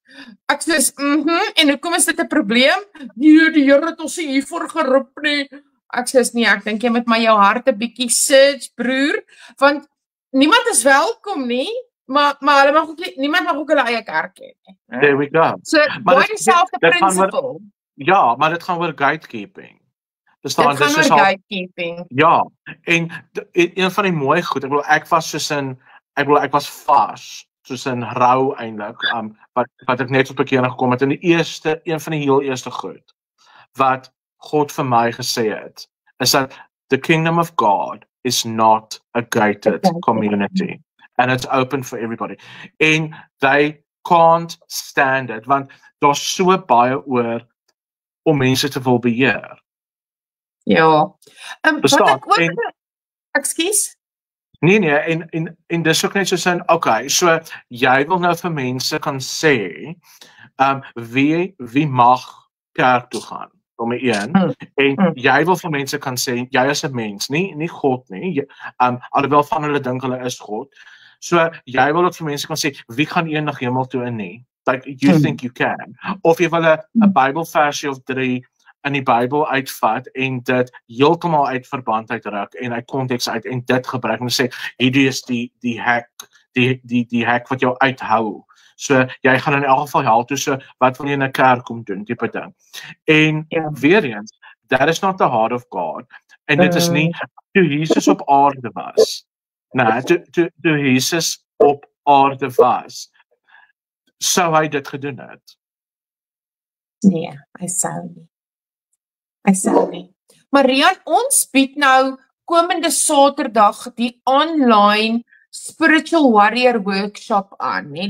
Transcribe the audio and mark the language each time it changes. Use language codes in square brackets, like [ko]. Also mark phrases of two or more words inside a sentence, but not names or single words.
[af] Ek sê, en hoekom is dit 'n probleem? Nee, die Here het ons nie hiervoor geroep nie. Ek sê, nee, ek dink jy moet maar jou hart 'n bietjie search, broer, want niemand is welkom nie, maar hulle mag ook niemand mag ook hulle eie kerk hê nie. [en] There we go. [af] So, baie dieselfde principle. Ja, maar dit gaan oor gatekeeping. Dit gaan oor gatekeeping. Ja, en een van die mooi goed, ek was vars, soos in rou eintlik, wat ek net op bekering gekom het, en een van die heel eerste goed, wat God vir my gesê het, is dat [en] the kingdom of God is not a gated community, and it's open for everybody. And they can't stand it, [af] want daar's so baie oor om mense te wil beheer. Ja. Verstaan? Ekskuus? Nee, en dis ook net so okay, so jy wil nou vir mense kan sê, wie mag kerk toe gaan, nommer 1, en jy wil vir mense kan sê, jy is 'n mens, nie God nie, alhoewel van hulle dink hulle is God, so jy wil ook vir mense kan sê, wie gaan eendag hemel toe in nie, [en] like you think you can, [af] of jy wil 'n Bybelversie of 3 in die Bybel uitvat en dit heeltemal uit verband uitruk en uit konteks uit en dit gebruik en sê hierdie is die hack wat jou uithou. So jy gaan in elk geval hel toe, so wat wil jy in 'n kerk kom doen, tipe ding. En weer eens, [en] that is not the heart of God. [af] En dit is nie toe Jesus op aarde was. Nee, toe Jesus op aarde was, sou hy dit gedoen het. Nee, hy sou nie. Maar Rian, ons bied nou komende Saterdag die online Spiritual Warrior Workshop aan, nee.